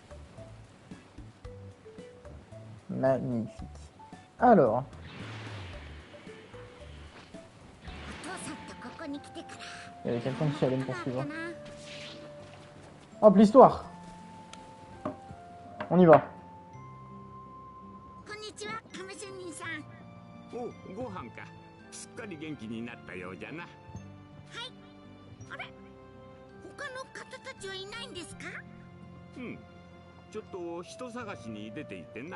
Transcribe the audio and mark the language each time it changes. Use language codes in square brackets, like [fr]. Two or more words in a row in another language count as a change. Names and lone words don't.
[fr] Magnifique. Alors. Il y avait quelqu'un qui allait me poursuivre. Hop, l'histoire. On y va. [ja] Oh, ご飯か。すっかり元気になったようじゃな。はい。あれ？他の方たちはいないんですか？うん。ちょっと人探しに出ていてな。